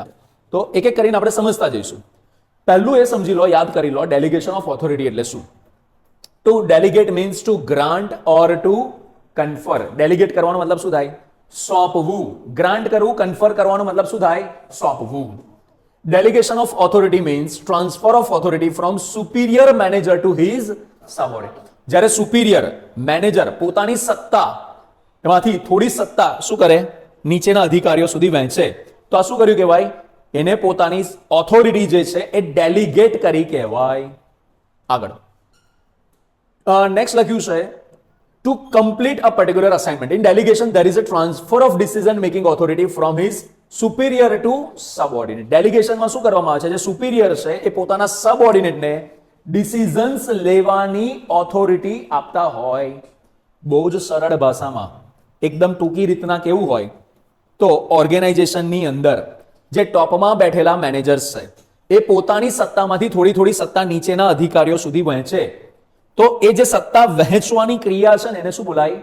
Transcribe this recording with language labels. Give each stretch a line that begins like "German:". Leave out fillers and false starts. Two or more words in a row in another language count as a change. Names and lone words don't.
Gujarati: તો એક એક કરીને આપણે સમજતા જઈશું. પહેલું એ સમજી લો, યાદ કરી લો,
English: delegation of authority
Gujarati: એટલે શું.
English: to delegate means to grant or to confer.
Gujarati: ડેલિગેટ કરવાનો મતલબ શું થાય? સોંપવું. ગ્રાન્ટ કરવું, કન્ફર કરવાનો મતલબ શું થાય? સોંપવું.
English: Delegation of authority means transfer of authority from superior manager to his subordinate.
Gujarati: જ્યારે
English: superior manager
Gujarati: પોતાની સત્તા એમાંથી થોડી સત્તા શું કરે? નીચેના અધિકારીઓ સુધી વહેંચે. તો આ શું કર્યું કહેવાય? એને પોતાની ઓથોરિટી જે છે એ ડેલિગેટ કરી કહેવાય. આગળ નેક્સ્ટ લખ્યું છે
English: to complete a particular assignment. in delegation there is a transfer of decision making authority from his superior to subordinate.
Gujarati: ડેલિગેશનમાં શું કરવામાં આવે છે? જે સુપિરિયર છે એ પોતાના સબઓર્ડિનેટને ડિસિઝન્સ લેવાની ઓથોરિટી આપતા હોય. બહુ જ સરળ ભાષામાં, એકદમ ટૂંકી રીતના કેવું હોય તો ઓર્ગેનાઇઝેશનની અંદર જે ટોપમાં બેઠેલા મેનેજર્સ છે એ પોતાની સત્તામાંથી થોડી થોડી સત્તા નીચેના અધિકારીઓ સુધી વહેંચે, તો એ જે સત્તા વહેંચવાની ક્રિયા છે ને એને શું બોલાય?